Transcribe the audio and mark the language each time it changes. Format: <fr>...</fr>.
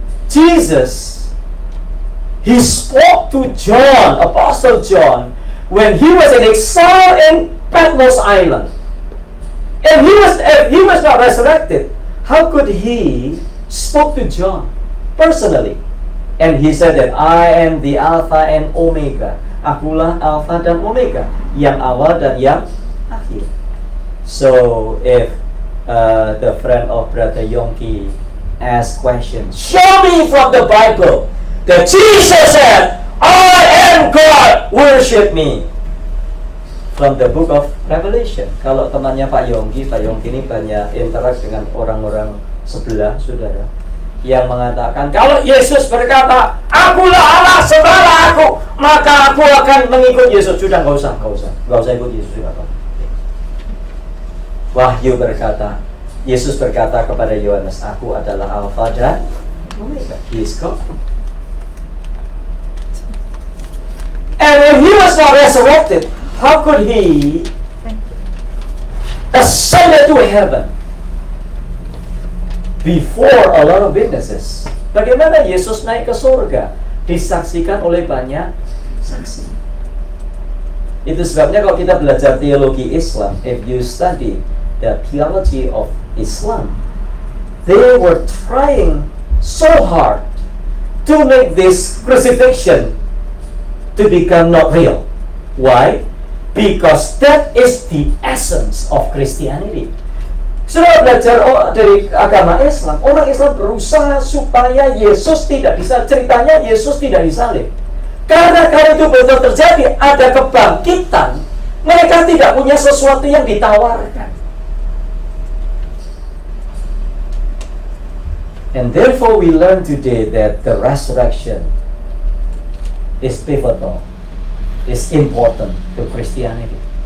<en>Jesus, he spoke to John, Apostle John, when he was in exile in Patmos Island. And if he was not resurrected, how could he spoke to John personally? And he said that I am the Alpha and Omega.</en> <id>Akulah Alpha dan Omega, yang awal dan yang akhir.</id> <en>So if the friend of Brother Yongki asks questions, show me from the Bible that Jesus said, I am God, worship me. From the book of Revelation.</en> <id>Kalau temannya Pak Yongki ini banyak interaksi dengan orang-orang sebelah, saudara, yang mengatakan kalau Yesus berkata, akulah Allah, sembahlah aku, maka aku akan mengikut Yesus. Sudah, nggak usah ikut Yesus, sudah. Wahyu berkata, Yesus berkata kepada Yohanes, aku adalah Alfa dan Omega.</id> <en>He is God. And when he was not resurrected, how could he ascend to heaven before a lot of witnesses?</en> <id>Bagaimana Yesus naik ke surga? Disaksikan oleh banyak saksi. Itu sebabnya kalau kita belajar teologi Islam,</id> <en>if you study the theology of Islam, they were trying so hard to make this crucifixion to become not real. Why? Because that is the essence of Christianity.</en> <id>Sudah belajar dari agama Islam, orang Islam berusaha supaya Yesus tidak ceritanya Yesus tidak disalib. Karena kalau itu betul terjadi, ada kebangkitan, mereka tidak punya sesuatu yang ditawarkan.</id> <en>And therefore we learn today that the resurrection is pivotal, is important to Christianity.</en>